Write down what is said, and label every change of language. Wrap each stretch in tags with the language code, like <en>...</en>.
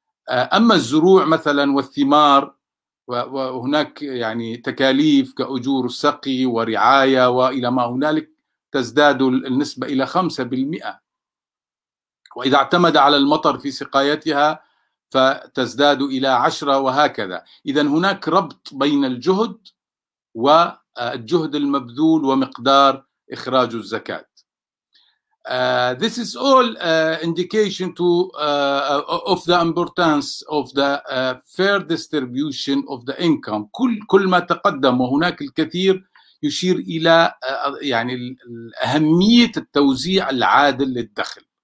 <ar>أما الزروع مثلا والثمار، وهناك يعني تكاليف كأجور السقي ورعاية وإلى ما هنالك، تزداد النسبة إلى 5%. وإذا اعتمد على المطر في سقايتها فتزداد إلى 10 وهكذا. إذا هناك ربط بين الجهد والجهد المبذول ومقدار إخراج الزكاة.</ar> <en>This is all indication of the importance of the fair distribution of the income.</en> <ar>كل ما تقدم وهناك الكثير يشير إلى يعني أهمية التوزيع العادل للدخل.</ar>